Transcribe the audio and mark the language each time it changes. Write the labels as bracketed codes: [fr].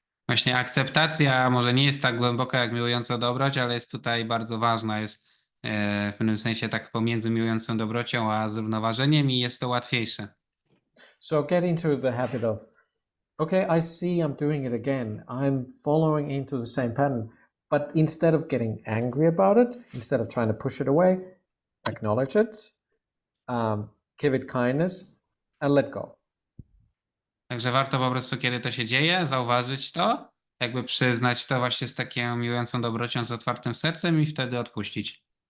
[pl] Właśnie akceptacja może nie jest tak głęboka jak miłująca dobroć, ale jest tutaj bardzo ważna. Jest w pewnym sensie tak pomiędzy miłującą dobrocią a zrównoważeniem i jest to łatwiejsze. [en] So get into the habit of, okay, I see I'm doing it again. I'm following into the same pattern. But instead of getting angry about it, instead of trying to push it away, acknowledge it, give it kindness, and let go. [pl] Także warto po prostu, kiedy to się dzieje, zauważyć to, jakby przyznać to właśnie z taką miłującą dobrocią, z otwartym sercem i wtedy odpuścić.